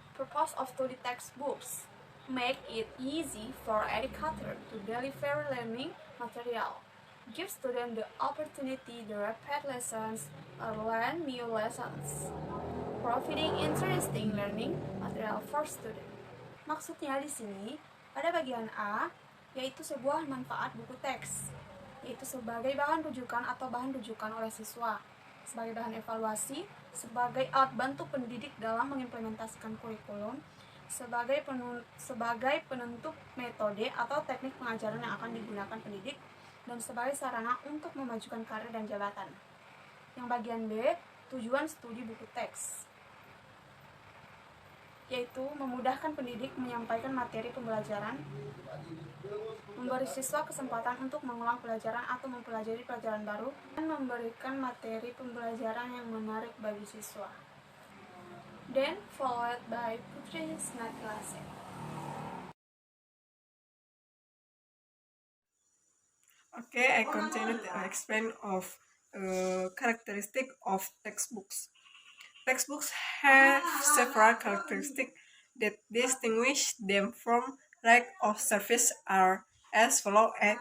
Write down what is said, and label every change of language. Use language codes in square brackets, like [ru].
[en] Purpose of study textbooks: make it easy for educator to deliver learning material, give students the opportunity to repeat lessons or learn new lessons, providing interesting learning material for students. [id] Maksudnya di sini, pada bagian A, yaitu sebuah manfaat buku teks, yaitu sebagai bahan rujukan atau bahan rujukan oleh siswa, sebagai bahan evaluasi, sebagai alat bantu pendidik dalam mengimplementasikan kurikulum, sebagai penentu metode atau teknik pengajaran yang akan digunakan pendidik, dan sebagai sarana untuk memajukan karir dan jabatan. Yang bagian B, tujuan studi buku teks, yaitu memudahkan pendidik menyampaikan materi pembelajaran, memberi siswa kesempatan untuk mengulang pelajaran atau mempelajari pelajaran baru, dan memberikan materi pembelajaran yang menarik bagi siswa. [en] Then followed by Putri's next lesson. Okay, I continue to explain of characteristic of textbooks. Textbooks have several characteristics that distinguish them from lack of service are as follows.